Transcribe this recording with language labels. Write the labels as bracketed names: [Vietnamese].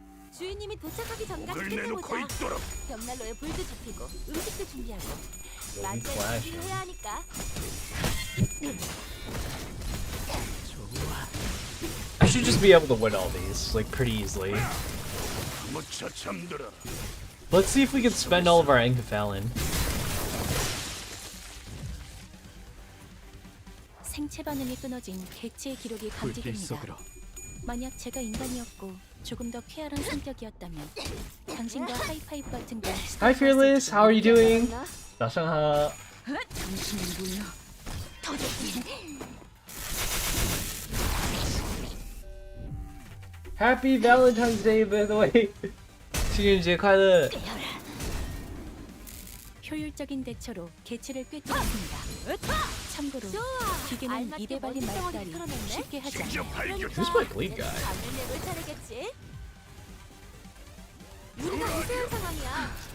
[Korean] 주인님이 도착하기 전까지 끝내보자. 벽난로에 불도 지피고 음식도 준비하고 만찬 준비를 해야 하니까. [English] I should just be able to win all these, like, pretty easily. Let's see if we can spend all of our Enkephalin. [Korean] 생체 반응이 끊어진 개체의 기록이 감지됩니다. 만약 제가 인간이었고 조금 더 쾌활한 성격이었다면 당신과 하이파이브 같은 걸 [English] Hi Fearless, how are you doing? [Chinese] 早上好. [Korean] 당신은군요. [English] Happy Valentine's Day, by the way. [Chinese] 情人节快乐. [Korean] 효율적인 대처로 개체를 꿰뚫었습니다. 참고로 기계는 입에 발린 말다리 쉽게 하지 않아요. [English] Who's my bleed guy? [Korean] 내볼 차례겠지? 우리가 우세한 상황이야.